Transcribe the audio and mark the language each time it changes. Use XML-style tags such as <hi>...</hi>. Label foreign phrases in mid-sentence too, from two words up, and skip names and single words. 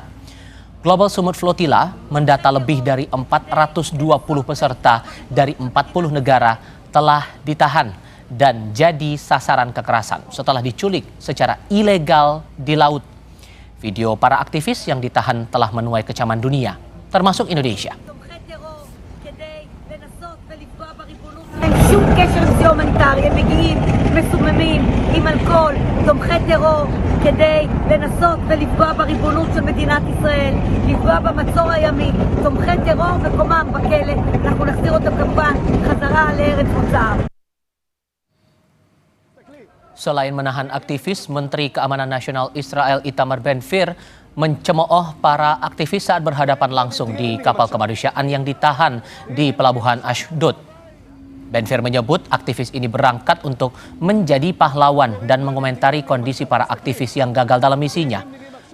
<id>Global Sumut Flotilla mendata lebih dari 420 peserta dari 40 negara telah ditahan dan jadi sasaran kekerasan setelah diculik secara ilegal di laut. Video para aktivis yang ditahan telah menuai kecaman dunia, termasuk Indonesia.</id> <he>אין שום קשר עם זה הומניטרי, הם מגיעים מסוממים עם אלכוהול, תומכי טרור, כדי לנסות ולפגוע בריבונות של מדינת ישראל, לפגוע במצור הימי, תומכי טרור וקומם בכלא, אנחנו נחזיר אותם כמובן חזרה לארץ מוצאם.</he> <id>Selain menahan aktivis, Menteri Keamanan Nasional Israel Itamar Ben-Gvir mencemooh para aktivis saat berhadapan langsung di kapal kemanusiaan yang ditahan di pelabuhan Ashdod. Ben-Gvir menyebut aktivis ini berangkat untuk menjadi pahlawan dan mengomentari kondisi para aktivis yang gagal dalam misinya.</id>